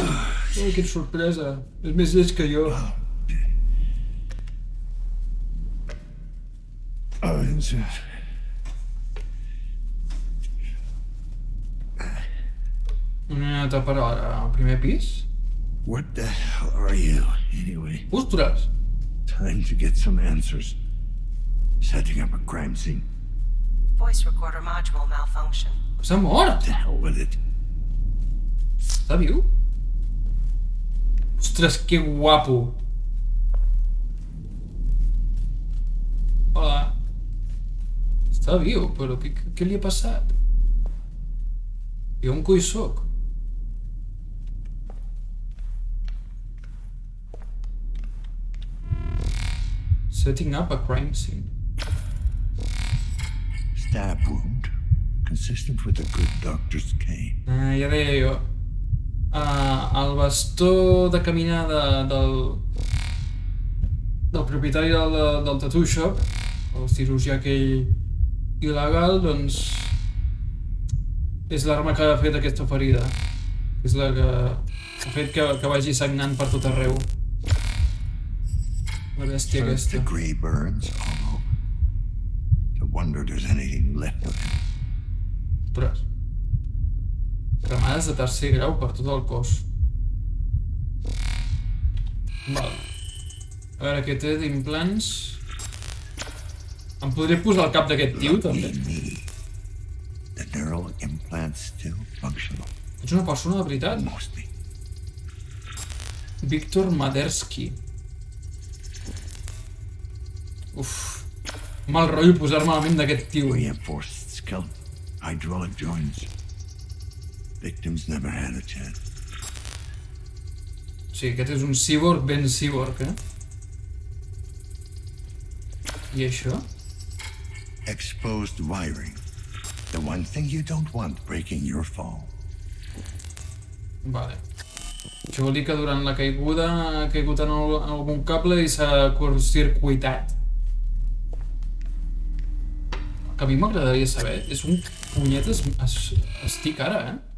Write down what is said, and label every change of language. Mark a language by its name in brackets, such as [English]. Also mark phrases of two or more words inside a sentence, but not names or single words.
[Catalan] Oh, quina sorpresa. És més lleig que jo. Una etapa al primer pis? [English] What the hell are you, anyway? [Catalan] Ostres! [English] Time to get some answers. Setting up a crime scene. Voice recorder module malfunction. [Catalan] S'ha mort! [English] The hell with it. [Catalan] Està viu? Ostres, que guapo! Hola. Està viu, però què li ha passat? I on coi soc? [English] Setting up a crime scene. Stab wound. Consistent with a good doctor's cane. [Catalan] Ja deia jo. El bastó de caminada del propietari del [English] tattoo shop, [Catalan] el cirurgià aquell il·legal, doncs és l'arma que ha fet aquesta ferida. És la que ha fet que vagi sagnant per tot arreu. La bèstia aquesta. [English] First-degree burns all over. No wonder there's anything left of him. [Catalan] Ostres. Cremades de tercer grau per tot el cos. Val. A veure, què té d'implants? Em podré posar al cap d'aquest tio, també? [English] The neural implant's still functional. [Catalan] Ets una persona de veritat? Mostly. Víctor Maderski. Uf. Mal rotllo posar-me a la ment d'aquest tio. [English] Reinforced skeleton. Hydraulic joints. Victims never had a chance. [Catalan] Sí, aquest és un cyborg ben cyborg, I això? [English] Exposed wiring. The one thing you don't want breaking your fall. [Catalan] Vale. Això vol dir que durant la caiguda ha caigut en algun cable i s'ha curtcircuitat. El que a mi m'agradaria saber és un punyetes estic ara,